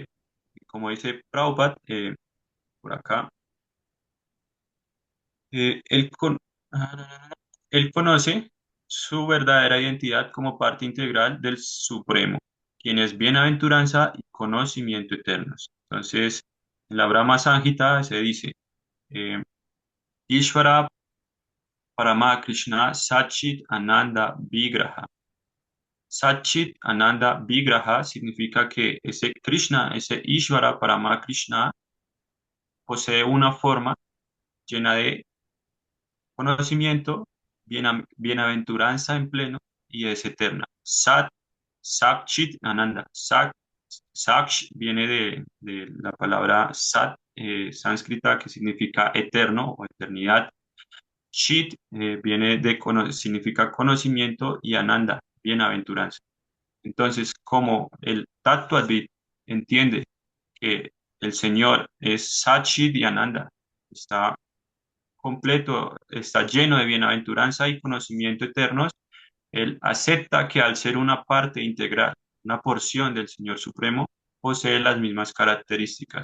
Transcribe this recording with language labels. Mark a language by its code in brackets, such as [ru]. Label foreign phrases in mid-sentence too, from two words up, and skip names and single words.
[es] Como dice Prabhupada, por acá, eh, él, con- él conoce su verdadera identidad como parte integral del Supremo, quien es bienaventuranza y conocimiento eternos. Entonces, en la Brahma Samhita se dice, [sa] eh, Ishvara Paramakrishna Satchit Ananda Vigraha. Satchit Ananda Vigraha [es] significa que ese Krishna, ese [sa] Ishvara Paramakrishna, [es] posee una forma llena de conocimiento, bienaventuranza en pleno y es eterna. [sa] Satchit Ananda. [es] Saksh viene de la palabra Sat, sánscrita, que significa eterno o eternidad. Chit viene significa conocimiento y Ananda, bienaventuranza. Entonces, como el Tattva-Advait entiende que el Señor es Satchit y Ananda, está completo, está lleno de bienaventuranza y conocimiento eternos, él acepta que al ser una parte integral, una porción del Señor Supremo, posee las mismas características.